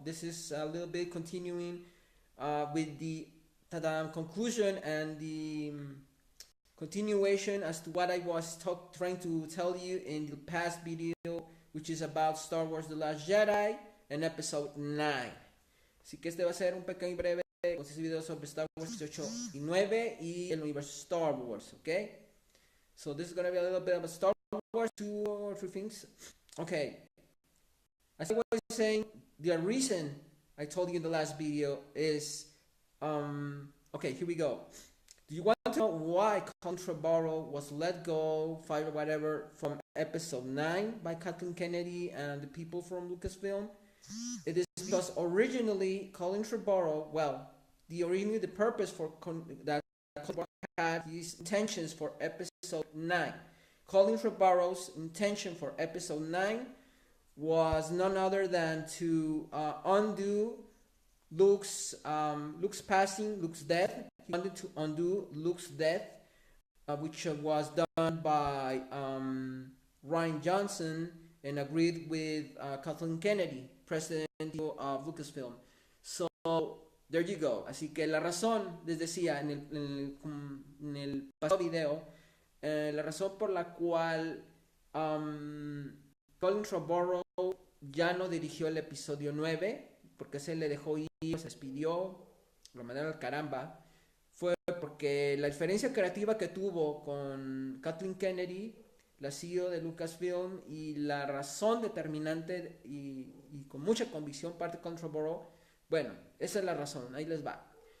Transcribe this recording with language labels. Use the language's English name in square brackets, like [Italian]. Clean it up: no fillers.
[English] This is a little bit continuing with the conclusion and the continuation as to what I was trying to tell you in the past video, which is about Star Wars The Last Jedi and episode 9. [Spanish] Así que este va a ser un pequeño y breve video sobre Star Wars 8 y 9 y el universo Star Wars, okay? [English] So this is going to be a little bit about Star Wars, 2 or 3 things. Okay, as I was saying, the reason I told you in the last video is, okay, here we go. Do you want to know why Contrabaro was let go, fired or whatever, from episode 9 by Kathleen Kennedy and the people from Lucasfilm? It is because originally Colin Trevorrow, the purpose for that Trevorrow had his intentions for episode 9. Colin Trevorrow's intention for episode 9 was none other than to undo Luke's passing, Luke's death. He wanted to undo Luke's death, which was done by Rian Johnson and agreed with Kathleen Kennedy, president of Lucasfilm. So, there you go. [Spanish] Así que la razón, les decía en el pasado video, la razón por la cual Colin Trevorrow ya no dirigió el episodio 9, porque se le dejó ir, se despidió, lo mandaron al caramba, fue porque la diferencia creativa que tuvo con Kathleen Kennedy, la CEO de Lucasfilm, y la razón determinante y con mucha convicción parte de Colin Trevorrow, bueno, esa es la razón, ahí les va.